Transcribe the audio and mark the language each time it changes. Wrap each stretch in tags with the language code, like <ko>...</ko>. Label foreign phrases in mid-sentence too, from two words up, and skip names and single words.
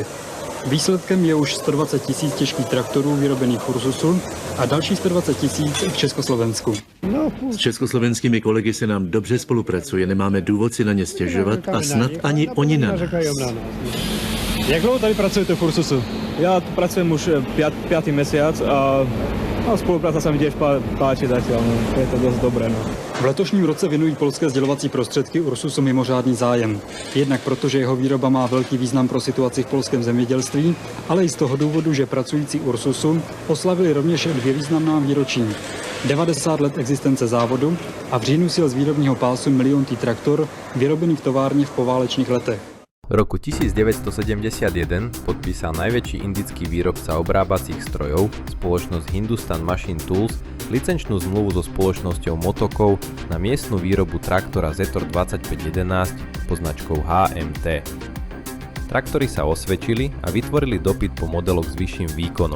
<cs>Výsledkem je už 120 000 těžkých traktorů vyrobených v Ursusu a další 120 000 v Československu. S československými kolegy se nám dobře spolupracuje, nemáme důvod si na ně stěžovat a snad ani oni na nás. Jak dlouho tady pracujete v Ursusu?</cs> <sk>Ja tu pracujem už 5. mesiac a spolupráca sa mi tiež páči zatiaľ, je to dosť dobré.</sk> <cs>V letošním roce věnují polské sdělovací prostředky Ursusu mimořádný zájem. Jednak proto, že jeho výroba má velký význam pro situaci v polském zemědělství, ale i z toho důvodu, že pracující Ursusu oslavili rovněž 2 významná výročí. 90 let existence závodu a v říjnu sjel z výrobního pásu miliontý traktor vyrobený v továrně v poválečných letech.</cs> <sk>V roku 1971 podpísal najväčší indický výrobca obrábacích strojov, spoločnosť Hindustan Machine Tools, licenčnú zmluvu so spoločnosťou Motokov na miestnu výrobu traktora Zetor 2511 pod značkou HMT. Traktory sa osvedčili a vytvorili dopyt po modeloch s vyšším výkonom.</sk>